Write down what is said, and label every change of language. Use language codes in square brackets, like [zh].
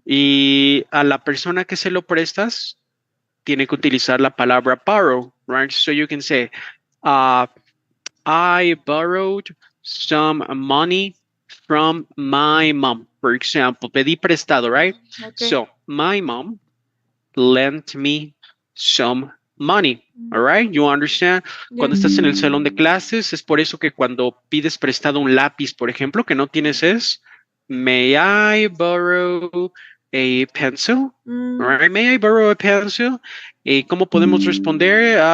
[es] Y a la persona que se lo prestas tiene que utilizar la palabra borrow, right? [en] So you can say, uh, I borrowed some money from my mom, for example. [es] Pedí prestado, right? [en] Okay. So my mom lent me some money. All Mm. right, you understand? Cuando Yes. [es] estás en el salón de clases, es por eso que cuando pides prestado un lápiz, por ejemplo, que no tienes es, [en] may I borrow a pencil? All Mm. right, may I borrow a pencil? [es] ¿Cómo podemos responder?